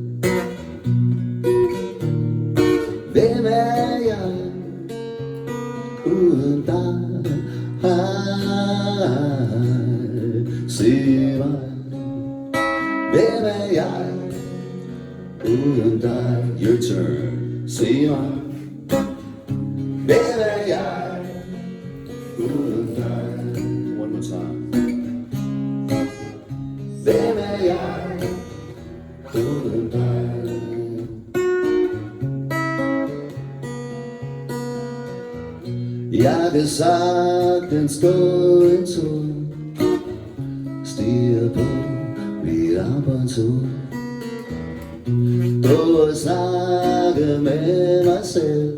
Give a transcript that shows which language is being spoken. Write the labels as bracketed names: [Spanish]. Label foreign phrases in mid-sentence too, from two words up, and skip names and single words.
[Danish] Hvem er jeg uden dig? Sig mig, hvem er jeg uden dig? [English] Your turn. [Danish] Sig mig, hvem er jeg uden dig? [English] One more time. [Danish] Hvem er jeg uden dig? Jeg kan sagtens gå en tur, stige på mit arbejdstur, gå og snakke med mig selv.